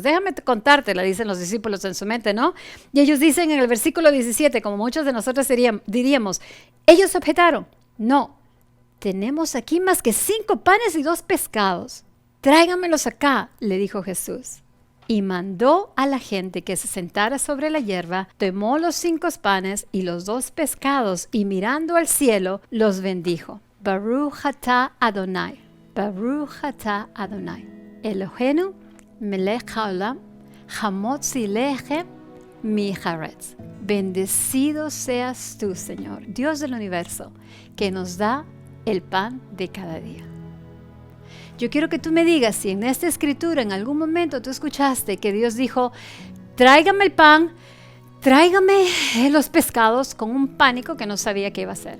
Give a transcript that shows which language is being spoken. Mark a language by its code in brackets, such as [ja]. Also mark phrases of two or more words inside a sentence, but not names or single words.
[es] Déjame contártela, dicen los discípulos en su mente, ¿no? Y ellos dicen en el versículo 17, como muchos de nosotros diríamos, ellos objetaron: no, tenemos aquí más que 5 panes y 2 pescados. Tráiganmelos acá, le dijo Jesús. Y mandó a la gente que se sentara sobre la hierba, tomó los 5 panes y los 2 pescados, y mirando al cielo, los bendijo. [he] ברוך אתה אדוני, ברוך אתה אדוני. אלוהינו מלך העולם המוציא לחם מהארץ. [es] Bendecido seas tú, Señor, Dios del universo, que nos da el pan de cada día. Yo quiero que tú me digas si en esta escritura en algún momento tú escuchaste que Dios dijo: tráigame el pan, tráigame los pescados, con un pánico que no sabía qué iba a hacer.